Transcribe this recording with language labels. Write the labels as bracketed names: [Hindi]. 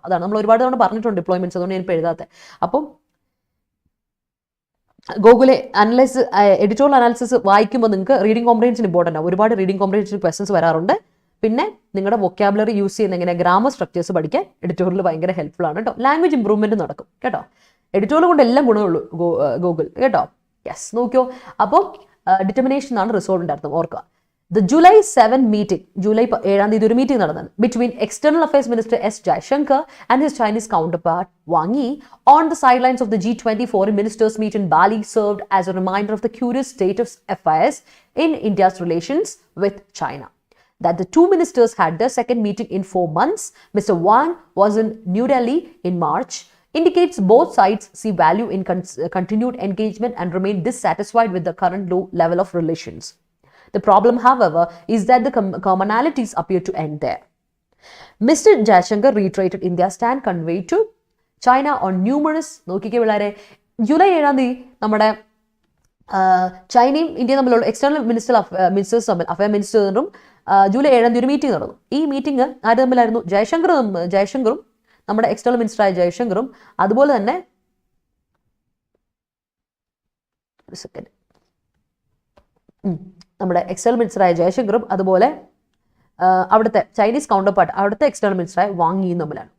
[Malayalam] അതാണ് നമ്മൾ ഒരുപാട് തവണ പറഞ്ഞിട്ടുണ്ട് ഡിപ്ലോയ്മെന്റ്സ്, അതുകൊണ്ട് ഞാൻ ഇപ്പോൾ എഴുതാത്തത്. അപ്പം ഗൂഗിളെ എഡിറ്റോറിയൽ അനാലിസിസ് വായിക്കുമ്പോൾ നിങ്ങൾക്ക് റീഡിംഗ് കോംപ്രിഹെൻഷൻ ഇമ്പോർട്ടൻ്റ് ആണ്, ഒരുപാട് റീഡിംഗ് കോംപ്രിഹെൻഷൻ ക്വസ്റ്റൻസ് വരാറുണ്ട്. പിന്നെ നിങ്ങളുടെ വൊക്കാബുലറി യൂസ് ചെയ്യുന്ന എങ്ങനെ ഗ്രാമർ സ്ട്രക്ചേഴ്സ് പഠിക്കാൻ എഡിറ്റോറിയൽ ഭയങ്കര ഹെൽപ്ഫുൾ ആണ് കേട്ടോ. ലാംഗ്വേജ് ഇംപ്രൂവ്മെന്റ് നടക്കും കേട്ടോ, എഡിറ്റോറിയൽ കൊണ്ട് എല്ലാം ഗുണമുള്ളൂ ഗൂഗിൾ കേട്ടോ. യെസ്, നോക്കിയോ. അപ്പോൾ ഡിറ്റർമിനേഷൻ ആണ് റിസോൾവിൻ്റെ അർത്ഥം, ഓർക്കുക. [English] The July 7 meeting, July 7 [Malayalam] ഒരു മീറ്റിംഗ് നടന്നത് [English] between External Affairs Minister S. Jaishankar and his Chinese counterpart Wang Yi on the sidelines of the G20 foreign ministers meet in Bali served as a reminder of the curious state of affairs in India's relations with China. That the two ministers had their second meeting in 4 months. Mr. Wang was in New Delhi in March, indicates both sides see value in continued engagement and remain dissatisfied with the current low level of relations. The problem, however, is that the commonalities appear to end there. Mr. Jaishankar reiterated India's stand conveyed to China on numerous, [Malayalam] നോക്കിക്കേ പിള്ളേരെ, July 7 നമ്മുടെ ചൈനയും ഇന്ത്യയും തമ്മിലുള്ള external ministers തമ്മിൽ, affair മിനിസ്റ്ററും July 7 ഒരു meeting നടന്നു. ഈ മീറ്റിംഗ് ആര് തമ്മിലായിരുന്നു, ജയശങ്കറും നമ്മുടെ എക്സ്റ്റേണൽ മിനിസ്റ്ററായ ജയശങ്കറും അതുപോലെ തന്നെ നമ്മുടെ എക്സ്റ്റേണൽ മിനിസ്റ്ററായ ജയശങ്കറും അതുപോലെ അവിടുത്തെ ചൈനീസ് കൗണ്ടർ പാർട്ട്, അവിടുത്തെ എക്സ്റ്റേണൽ മിനിസ്റ്ററായ വാങ് യിയും തമ്മിലാണ്.